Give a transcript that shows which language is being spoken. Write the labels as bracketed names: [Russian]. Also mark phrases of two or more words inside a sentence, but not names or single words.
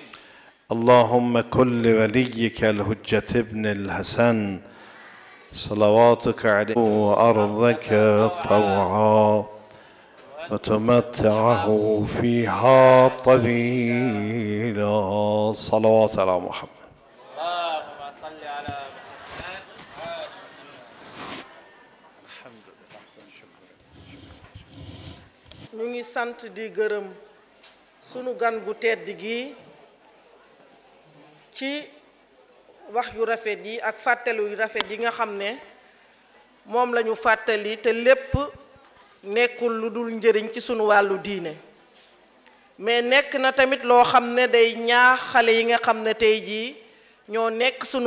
[Arabic] اللهم كل وليك الحجة ابن الحسن صلواتك عليه وأرضك طوعا وتمتعه فيها طويلا صلوات على محمد. اللهم صل على محمد. [Wolof] ñu ngi sant di gërëm sunu gan gu tedd gi ci wax yu rafet yi ak fàttali yu rafet yi nga xam ne moom la ñu fàttali te lépp nekkul lu dul njëriñ ci sunu wàllu diine mais nekk na tamit loo xam ne day ñaax xale yi nga xam ne tey jii ñoo nekk sunu